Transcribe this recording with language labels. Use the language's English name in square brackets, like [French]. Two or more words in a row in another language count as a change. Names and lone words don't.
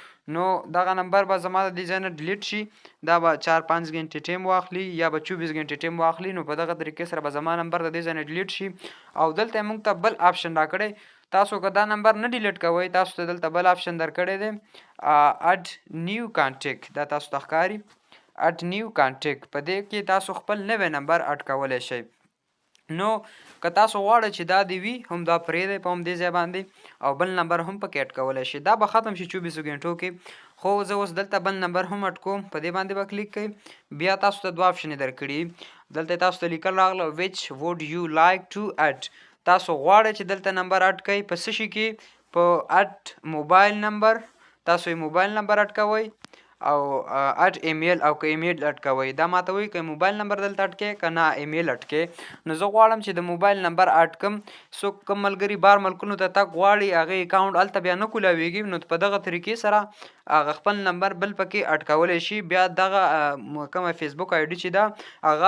[Pashto] نو دغه نمبر به زما د دې ځای نه ډیلیټ شي دا به 4-5 غنټې ټایم واخلي یا به 24 غنټې ټایم واخلي نو په دغه طریقې سره به زما نمبر د دې ځای نه ډیلیټ شي او دلته یې موږ ته بل آپشن راکړی تاسو که دا نمبر نه ډیلیټ کوئ تاسو ته دلته بل آپشن درکړی دی [English] add new contact [Pashto] دا تاسو ته ښکاري [English] add new contact [Pashto] په دې کې تاسو خپل نوی نمبر اډ کولی شئ نو که تاسو غواړئ چې دا دې وي هم دا پرېږدئ په همدې ځای باندې او بل نمبر هم پکې اډ کولی شئ دا به ختم شي 24 غنټو کې خو زه اوس دلته بل نمبر هم اډ کوم په دې باندې به کلیک کوئ بیا تاسو ته دوه آپشنې درکړي دلته تاسو ته لیکل راغله [English] which would you like to add [Pashto] تاسو غواړئ چې دلته نمبر اډ کړئ په څه شي کې په [English] add mobile number [Pashto] تاسو یې [English] mobile number add [Pashto] کوئ او [English] add email [Pashto] او که ایمیل اډ کوئ دا ماته وایي که [English] mobile number [Pashto] دلته اډ کړئ که نه ایمیل اډ کړئ نو زه غواړم چې د [English] mobile number add [Pashto] کړم څوک کوم ملګري بار ملکونو ته تګ غواړي هغې اکاونټ هلته بیا نه کولاویږي نو په دغه طریقې سره هغه خپل نمبر بل پکې اډ کولی شي بیا دغه کومه فیسبوک آی ډي چې ده هغه